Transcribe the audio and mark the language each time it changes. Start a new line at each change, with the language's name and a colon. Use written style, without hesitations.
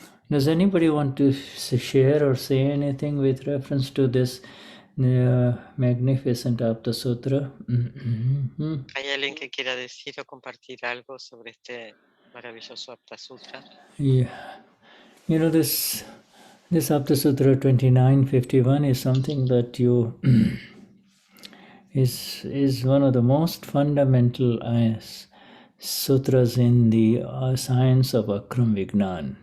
English: Does anybody want to share or say anything with reference to this magnificent Aptasutra?
Spanish: ¿Hay alguien que quiera decir o compartir algo sobre este maravilloso Aptasutra?
English: Yeah. You know, this Aptasutra 2951 is something that you is one of the most fundamental sutras in the science of Akram Vignan.